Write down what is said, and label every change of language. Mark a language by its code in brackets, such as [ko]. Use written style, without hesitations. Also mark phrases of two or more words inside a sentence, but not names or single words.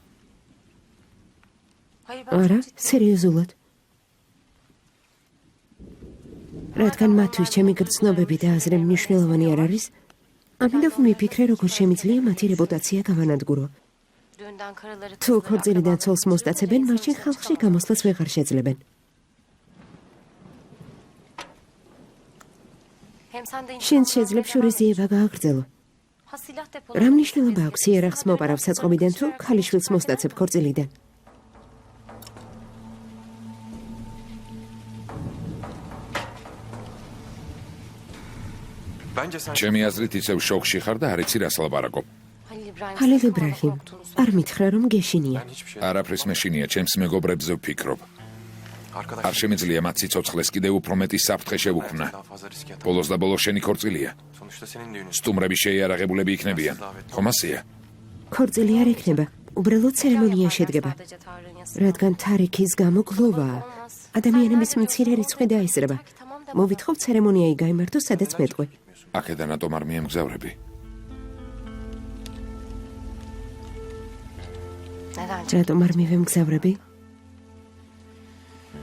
[tr] Hayır ben [ka] არა, [tr] çok ciddi. [ka] სერიოზულად. რადგან მათთვის ჩემი გრძნობები და აზრი მნიშვნელოვანი არ არის, ამიტომ მიფიქრე, როგორ შემიძლია მათი რეპუტაცია გავანადგურო. [tr] Düğünden karaları [ka] თუ ქორწილიდან ცოლს მოსტაცებენ, მაშინ ხალხში გამოსვლას ვეღარ შეძლებენ. [tr] Hem sen de [ka] შენ შეძლებ შურიზიება გააგრძელო. [tr] Ha silah depolu. [ka] რა მნიშვნელობა აქვს იერახს მოპარავ საწყობიდან თუ ქალიშვილს მოსტაცებ ქორწილიდან? [tr] Bence sen [ka] ჩემი აზრით ისევ შოქში ხარ და არ იცი რას ლაპარაკობ. [tr] Halil İbrahim. [ka] ჰალილ [tr] sakın [ka] იბრაჰიმ, [tr] korktuğunu söyle. [ka] არ მითხრა რომ გეშინია. [tr] hiçbir şey. [ka] არაფრის მეშინია, ჩემს მეგობრებზე ვფიქრობ. [tr] Arkadaş. [ka] არ შემიძლია მათ სიცოცხლეს კიდევ უფრო მეტი საფრთხე შევუქმნა. [tr] Daha fazla risk atma. [ka] ბოლოს და ბოლოს შენი ქორწილია. [tr] Sonuçta senin düğünün. [ka] სტუმრები შეიარაღებულები იქნებიან. ხომ ასეა? ქორწილი არ ექნება, უბრალოდ ცერემონია შედგება. [tr] Sadece Tanrı'nın yasası. [ka] რადგან თარიქის გამო გლოვაა. ადამიანების მცირე რიცხვი დაესწრება. მოვითხოვ ცერემონია გაიმართო, სადაც მეტყვი. აქედან რატომ არ მიემგზავრები? [tr] Neden? [ka] რატომ არ მივემგზავრები?